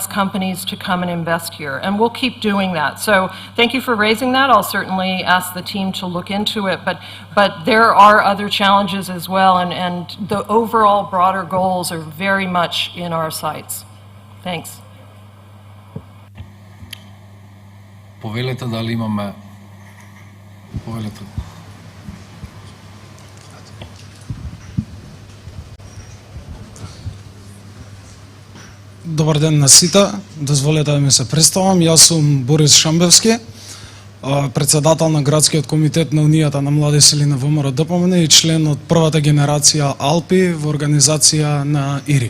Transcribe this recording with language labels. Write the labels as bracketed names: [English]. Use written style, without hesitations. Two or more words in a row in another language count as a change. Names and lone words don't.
[English] companies to come and invest here. And we'll keep doing that. So thank you for raising that. I'll certainly ask the team to look into it. But there are other challenges as well, and the overall broader goals are very much in our sights. Thanks. [Macedonian] Повелете дали имаме... Повелете. Добар ден на сите. Дозволете да ми се представам. Јас сум Борис Шамбевски, председател на градскиот комитет на Унијата на млади сили на ВМРО ДПМН и член од првата генерација Алпи во организација на ИРИ.